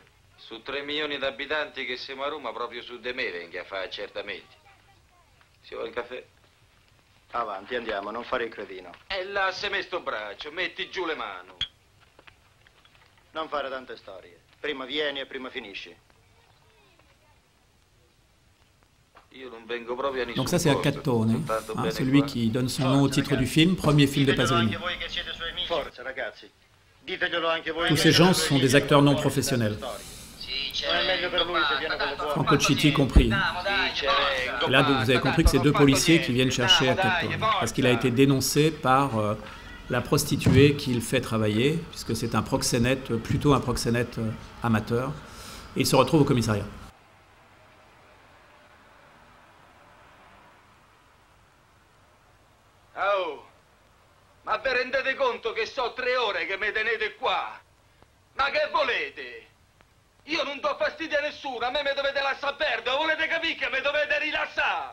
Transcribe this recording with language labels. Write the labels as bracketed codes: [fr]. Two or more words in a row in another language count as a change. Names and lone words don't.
[it] Su 3 milioni di abitanti che siamo a Roma, proprio su di me venga a fare accertamenti. Si vuole il caffè? Avanti, andiamo, non fare il cretino. E là, se me sto braccio, metti giù le mani. Non fare tante storie. Prima vieni e prima finisci. [fr] Donc ça c'est Accattone, celui qui donne son nom au titre du film, premier film de Pasolini. Tous ces gens sont des acteurs non professionnels, Franco Citti compris. Et là vous avez compris que c'est 2 policiers qui viennent chercher Accattone, parce qu'il a été dénoncé par la prostituée qu'il fait travailler, puisque c'est un proxénète, plutôt un proxénète amateur, et il se retrouve au commissariat. [it] Oh, ma vi rendete conto che so 3 ore che mi tenete qua? Ma che volete? Io non do fastidio a nessuno, a me mi dovete lasciare perdere, volete capire che mi dovete rilassare?